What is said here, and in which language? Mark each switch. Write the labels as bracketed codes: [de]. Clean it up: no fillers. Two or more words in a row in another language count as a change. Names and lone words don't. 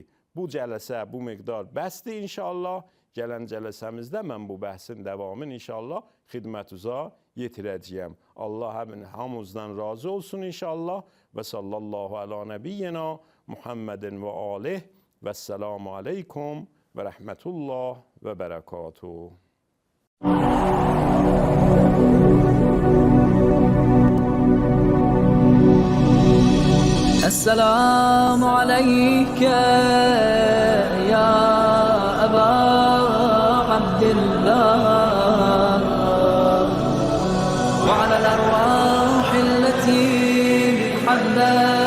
[az] Bu cələsə, bu miqdar bəsdir inşallah. Gələn cələsəmizdə mən bu bəhsin davamını inşallah xidmətinizə yetirəcəyəm. Allah hamımızdan razı olsun inşallah. [ar] وصلى الله على نبينا محمد وآله والسلام عليكم ورحمة الله وبركاته. السلام عليك يا أبا عبد الله وعلى الأرواح التي حبت